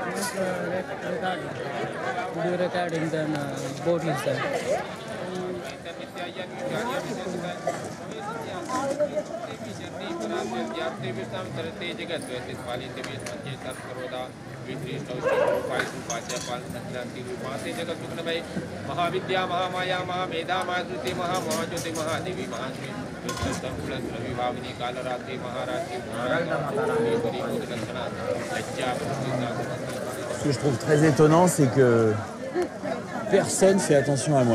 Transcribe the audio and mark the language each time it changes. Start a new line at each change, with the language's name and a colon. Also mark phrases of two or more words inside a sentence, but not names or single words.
English: Video recording, then boat is there.
Sanskrit: महाविद्या महामाया महामेधा महाश्रुति महामहाज्योति महादेवी महाश्री विभाविनी कालरात्रि महारात्रि
French: Ce que je trouve très étonnant, c'est que personne fait attention à moi.